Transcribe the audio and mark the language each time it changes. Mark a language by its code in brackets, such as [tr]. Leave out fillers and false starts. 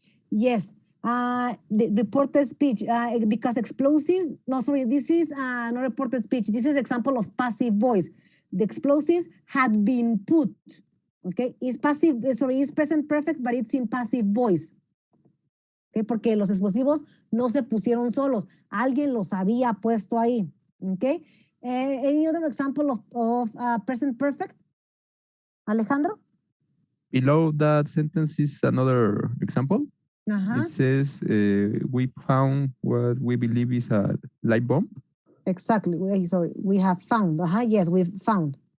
[en] Yes, the reported speech, because explosives, no, sorry, this is not reported speech. This is example of passive voice. The explosives had been put, okay? It's passive, sorry, it's present perfect, but it's in passive voice. [es] Okay, porque los explosivos no se pusieron solos. Alguien los había puesto ahí, okay? [en] Any other example of present perfect? Alejandro? Below that sentence is another example. It says, we found what we believe is a light bomb. Exactly. Sorry, we have found. Yes, we've found.